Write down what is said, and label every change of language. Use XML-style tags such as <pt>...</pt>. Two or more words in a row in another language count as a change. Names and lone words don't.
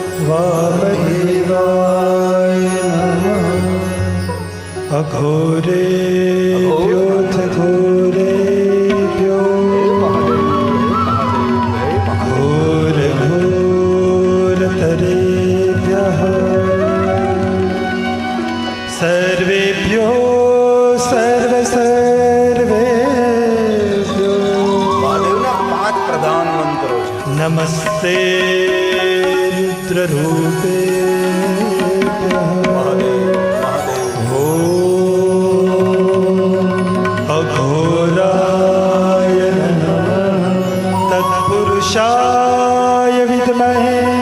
<sa>वामदेवाय नमः अघोरेभ्योऽथ घोरेभ्यो घोरघोरतरेभ्यः सर्वेभ्यो सर्वेभ्यो</sa> <gu>મહાદેવના 5 પ્રધાન મંત્રો છે.</gu> <sa>नमस्ते रुद्ररूपेभ्यः</sa> <gu>મહાદેવ</gu> <sa>अघोराय नमः तत्पुरुषाय विद्महे</sa>